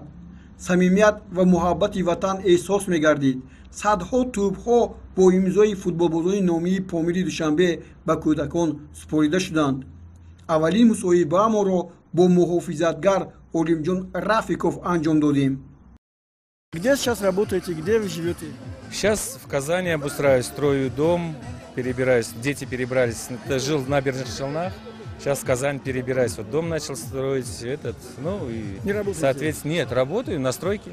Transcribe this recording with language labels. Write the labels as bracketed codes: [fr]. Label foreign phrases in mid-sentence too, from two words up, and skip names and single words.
[tg] صمیمیت و محبت وطن احساس می‌گردید. صدها توپ‌ها با امضای فوتبالبازان نامی پامیر دوشنبه به کودکان سپرده شدند. اولین مصاحبه ما را با محافظتگر Олимджон Рафиков انجام دادیم. [ru] Где сейчас работаете, где вы живете? Сейчас в Казани обустраиваюсь, строю дом, перебираюсь. Дети перебрались. Жил в Набережных Челнах. Сейчас в Казань перебираюсь. Вот дом начал строить. Не работаете? Соответственно, нет, работаю на стройке.